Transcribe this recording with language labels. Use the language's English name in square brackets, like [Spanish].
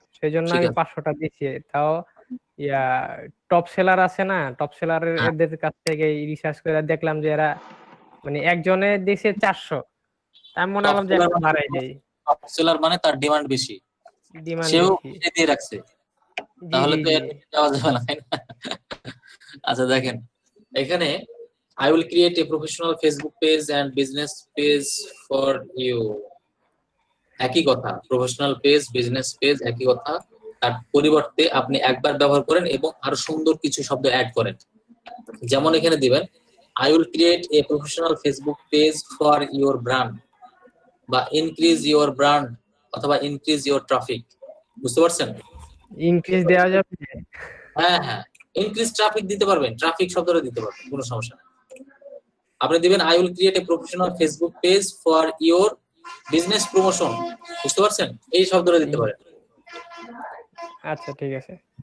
[Bangla] সেই জন্য আমি 500টা দিচ্ছি। তাও টপ সেলার আছে না, টপ সেলারের এদের কাছ থেকে রিসার্চ করে দেখলাম যে এরা মানে একজনে দিছে 400। আমি মনে করলাম যে একটা বাড়াই দেই। টপ সেলার মানে তার ডিমান্ড বেশি, সেও দিয়ে রাখছে, তাহলে তো দেওয়া যাবে না, তাই না? আচ্ছা দেখেন এখানে, [English] I will create a professional Facebook page and business page for you. [Bangla] একই কথা, প্রফেশনাল পেজ, বিজনেস পেজ একই কথা। তার পরিবর্তে আপনি একবার ব্যবহার করেন এবং আরো সুন্দর কিছু শব্দ অ্যাড করেন। যেমন এখানে দিবেন [English] I will create a professional Facebook page for your brand, বা increase your brand, অথবা increase your traffic, [Bangla] বুঝতে পারছেন? ইনক্রিজ দেওয়া যাবে? হ্যাঁ হ্যাঁ, ইনক্রিজ ট্রাফিক দিতে পারবেন, ট্রাফিক শব্দটা দিতে পারবেন, কোনো সমস্যা নেই। আপনি দিবেন [English] I will create a professional Facebook page for your business promotion, [Bangla] বুঝতে পারছেন? এই শব্দটা দিতে পারেন। আচ্ছা ঠিক আছে।